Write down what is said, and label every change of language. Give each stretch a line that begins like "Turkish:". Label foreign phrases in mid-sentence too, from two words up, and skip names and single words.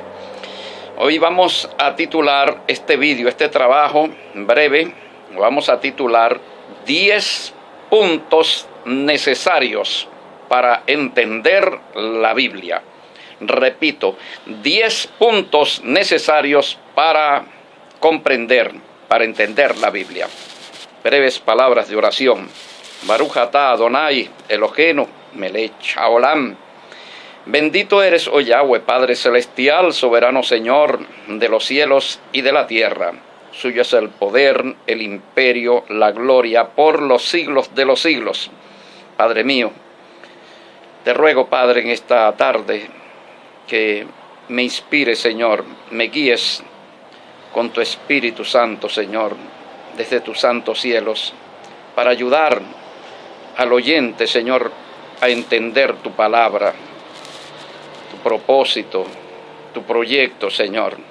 Spanish: Hoy vamos a titular este vídeo, este trabajo breve, vamos a titular 10 puntos necesarios para entender la Biblia. Repito, 10 puntos necesarios para comprender, para entender la Biblia. Breves palabras de oración.
Hebrew: Baruch atah Adonai Eloheinu melech haolam.
Spanish: Bendito eres, oh Yahweh, Padre Celestial, soberano Señor de los cielos y de la tierra. Suyo es el poder, el imperio, la gloria por los siglos de los siglos. Padre mío, te ruego, Padre, en esta tarde que me inspires, Señor, me guíes con tu Espíritu Santo, Señor, desde tus santos cielos, para ayudar al oyente, Señor, a entender tu palabra, tu propósito, tu proyecto, Señor.